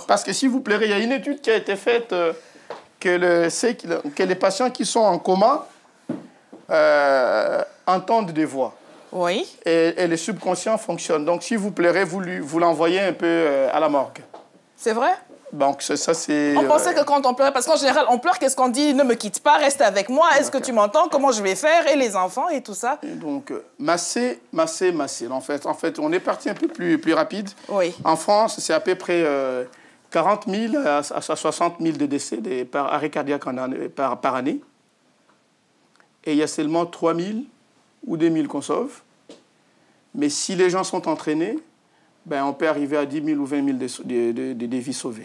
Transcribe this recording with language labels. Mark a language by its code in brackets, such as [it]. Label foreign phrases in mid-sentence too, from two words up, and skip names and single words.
[fr] Parce que si vous pleurez, il y a une étude qui a été faite que les patients qui sont en coma entendent des voix. Oui. Et le subconscient fonctionne. Donc, si vous pleurez, vous l'envoyez un peu à la morgue. C'est vrai? Donc, ça, c'est... On pensait que quand on pleurait, parce qu'en général, on pleure, qu'est-ce qu'on dit? Ne me quitte pas, reste avec moi. Est-ce que tu m'entends? Comment je vais faire? Et les enfants et tout ça? Et donc, masser, masser, masser. En fait, on est parti un peu plus rapide. Oui. En France, c'est à peu près 40 000 à 60 000 de décès par arrêt cardiaque par année. Et il y a seulement 3 000 ou 2 000 qu'on sauve. Mais si les gens sont entraînés, ben, on peut arriver à 10 000 ou 20 000 de vies sauvées.